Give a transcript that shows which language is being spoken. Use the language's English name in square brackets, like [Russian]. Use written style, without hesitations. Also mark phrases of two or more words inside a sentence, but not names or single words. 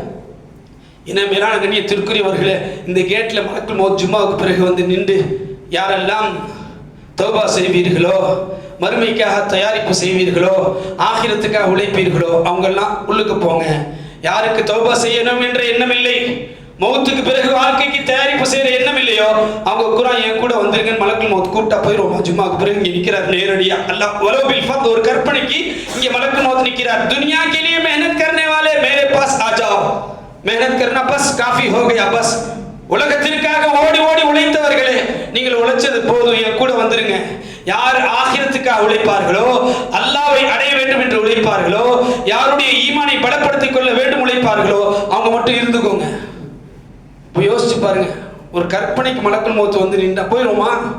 [Tamil] இன மேலான கண்ணியத்திற்குரியவர்களே, இந்த கேட்ல மலக்குல் மௌத் ஜும்மாவுக்கு பிறகு வந்து நின்று யாரெல்லாம் தௌபா செய்வீர்களோ, மறுமைக்காக தயாரிப்பு செய்வீர்களோ, ஆகிரத்துக்காக உழைப்பீர்களோ, அவங்கெல்லாம் உள்ளுக்கு போங்க. யாருக்கு தௌபா செய்யணும் என்ற எண்ணம் இல்லை, மௌத்துக்கு பிறகு வாழ்க்கைக்கு தயாரிப்பு செய்யற எண்ணம் இல்லையோ, அவங்க குர்ஆன் என் கூட வந்திருக்கேன்னு மலக்குல் மௌத் கூப்பிட்டா போயிடுவோம். ஜும்மாவுக்கு பிறகு இங்க நிக்கிறார் நேரடியா. அல்லாஹ் வலோ பில் ஃபத், ஒரு கற்பனைக்கு இங்க மலக்குல் மௌத் நிக்கிறார். [Hindi] दुनिया के लिए मेहनत करने वाले मेरे पास आ जाओ, मेहनत करना बस काफी हो गया बस. [Tamil] உலகத்திற்காக ஓடி ஓடி உழைத்தவர்களே, நீங்கள் உழைச்சது போதும், என் கூட வந்துருங்க. யார் ஆகிரத்துக்காக உழைப்பார்களோ, அல்லாஹ்வை அடைய வேண்டும் என்று உழைப்பார்களோ, யாருடைய ஈமானை பலப்படுத்திக் கொள்ள வேண்டும் உழைப்பார்களோ, அவங்க மட்டும் இருந்துக்கோங்க. போய் யோசிச்சு பாருங்க, ஒரு கற்பனைக்கு மலக்குல் மௌத் வந்து நின்றா போயிடுவோமா?